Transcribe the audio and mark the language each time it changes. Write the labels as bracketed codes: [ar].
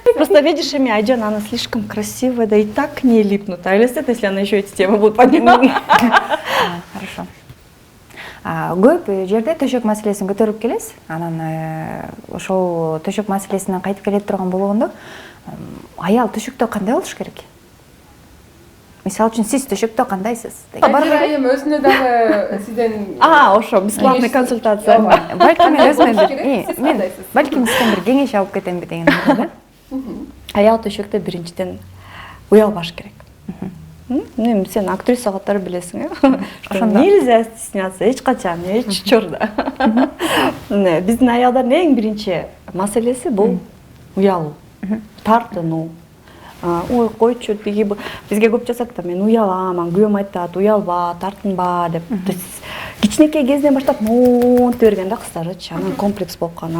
[ru] Просто видишь, Айжан, она слишком красивая, да и так к ней липнут. А если она еще эти темы будет поднимать? Хорошо. [ky] Көп жерде төшөк маселесин көтөрүп келесиз. Анан ошол төшөк маселесинен кайтып келе турган болгондо, аял төшөктө кандай болуш керек? мисалы үчүн сиз төшөктө кандайсыз Назира айым өзүнө дагы сизден ошо [ru] бесплатный консультация. [ky] балким мен өзүмө Сиз кандайсыз? балким сизден бир кеңеш алып кетемби деген ой да. Аял төшөктө биринчиден уялбаш керек. Сен актриса катары билесиң, Ошондо. [ru] Нельзя стесняться, [ky] эч качан, эч учурда. Биздин аялдардын эң биринчи маселеси бул уялуу, тартынуу. Ой, койчу, бизге көп жасат да, мен уялам, күйөөм айтат, уялба, тартынба деп. Кичинекей кезинен баштап монте берген да кыздарычы, анан комплекс болуп калган.